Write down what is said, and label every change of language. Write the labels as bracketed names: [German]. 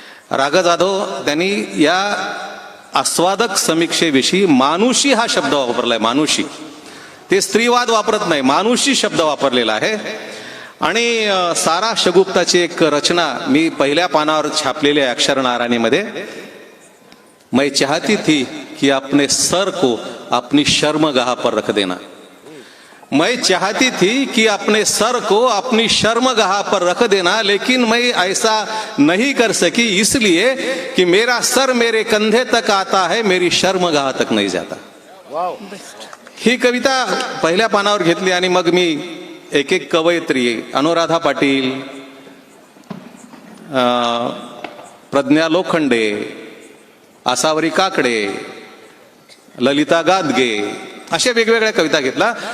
[Marathi] राग जाधव त्यांनी या आस्वादक समीक्षेविषयी मानुषी हा शब्द वापरलाय. मानुषी, ते स्त्रीवाद वापरत नाही, मानुषी शब्द वापरलेला आहे. आणि सारा शगुप्ताची एक रचना मी पहिल्या पानावर छापलेली आहे अक्षर नारायणीमध्ये. [Hindi] मैं चाहती थी कि अपने सर को अपनी शर्मगाह पर रख देना, मैं चाहती थी कि अपने सर को अपनी शर्मगाह पर रख देना, लेकिन मैं ऐसा नहीं कर सकी इसलिए कि मेरा सर मेरे कंधे तक आता है, मेरी शर्मगाह तक नहीं जाता. [Marathi] ही कविता पहिल्या पानावर घेतली आणि मग मी एक एक कवयित्री, अनुराधा पाटील, प्रज्ञा लोखंडे, आसावरी काकडे, ललिता गादगे अशा वेगवेगळ्या कविता घेतला.